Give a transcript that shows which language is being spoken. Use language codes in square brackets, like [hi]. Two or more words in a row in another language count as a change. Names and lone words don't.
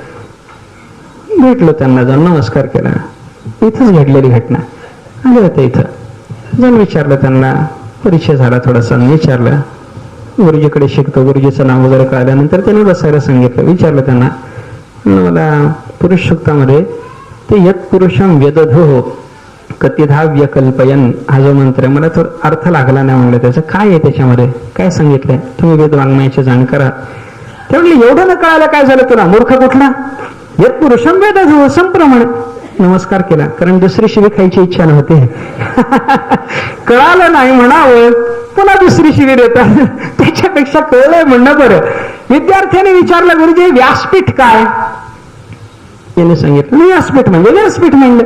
[mr] भेटलो त्यांना, जाऊन नमस्कार केला. इथंच घडलेली घटना. आले होते इथं, जाऊन विचारलं त्यांना, परिचय झाला थोडासा, विचारलं गुरुजीकडे शिकतो, गुरुजीचं नाव वगैरे कळल्यानंतर त्यांनी बसायला सांगितलं. विचारलं त्यांना, मला पुरुष सूक्तामध्ये ते [sa] यत पुरुषम वेदधो कतिधा व्यकल्पयन [mr] हा जो मंत्र आहे, मला तो अर्थ लागला नाही. म्हणलं त्याचं काय आहे, त्याच्यामध्ये काय सांगितलंय? तुम्ही वेद वाङ्मयाचे जाणकार आहात. ते म्हणले, एवढं न कळायला काय झालं तुला, मूर्ख कुठला? [sa] यत पुरुषम वेदधो संप्रमाण. [mr] नमस्कार केला, कारण दुसरी शिवी खायची इच्छा नव्हती. कळालं नाही म्हणावं, पुन्हा दुसरी शिवी देतात, त्याच्यापेक्षा कळलंय म्हणणं बरं. विद्यार्थ्याने विचारलं, गुरुजी व्यासपीठ काय? याने सांगितलं, व्यासपीठ म्हणजे व्यासपीठ म्हणलं.